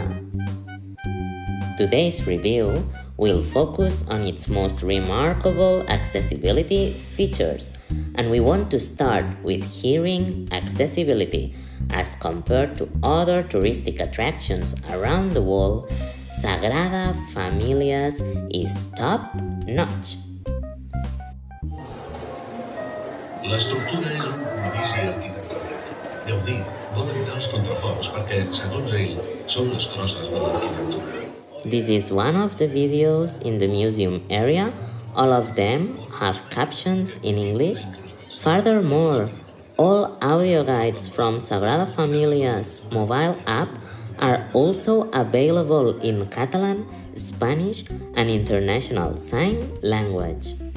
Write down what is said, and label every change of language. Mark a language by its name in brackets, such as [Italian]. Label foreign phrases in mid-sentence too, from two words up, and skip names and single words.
[English] Today's review will focus on its most remarkable accessibility features, and we want to start with hearing accessibility. As compared to other touristic attractions around the world, Sagrada Familia's is top-notch. [Catalan] L'estructura és un prodigi arquitectònic. Gaudí vol evitar els contraforts perquè, segons ell, són les crosses de l'arquitectura. [English] This is one of the videos in the museum area. All of them have captions in English. Furthermore, all audio guides from Sagrada Familia's mobile app are also available in Catalan, Spanish, and international sign language.